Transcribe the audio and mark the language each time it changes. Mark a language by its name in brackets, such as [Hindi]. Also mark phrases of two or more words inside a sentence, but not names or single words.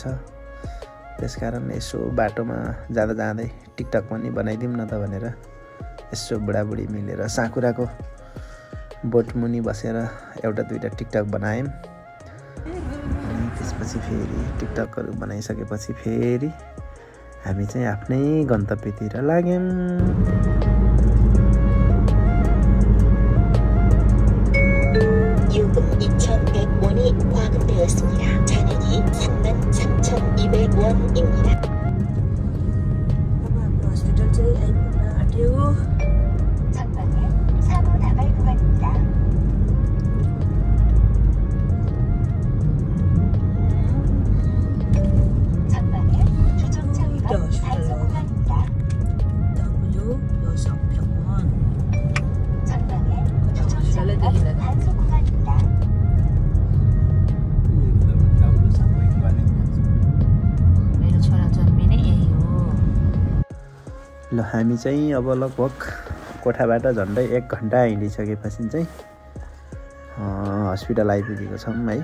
[Nepali] त्यसकारण यसो बाटोमा जाँदा जाँदै टिकटक पनि बनाइदिउँ न त भनेर यसो बुढाबुढी मिलेर साकुराको बोटमुनि बसेर एउटा दुईवटा टिकटक बनायौँ। अनि त्यसपछि फेरि टिकटकहरू बनाइसकेपछि फेरि हामी चाहिँ आफ्नै गन्तव्यतिर लाग्यौँ। [Korean] 요금 2,100원이 과금되었습니다. 잔액이 33,200원입니다. [Nepali] हस्पिटल चाहिँ आइपुग्न आँट्यो। [Korean] 전방에 사고 나갈 구간입니다. 전방에 주정차 위반 단속 구간입니다. W6병원. 전방에 주정차 위반 단속 구간입니다. [Nepali] मेरो छोरा जन्मिने यही हो। ल हामी चाहिँ अब लगभग कोठाबाट झन्डै 1 घन्टा हिँडिसकेपछि चाहिँ हस्पिटल आइपुगेको छौँ है।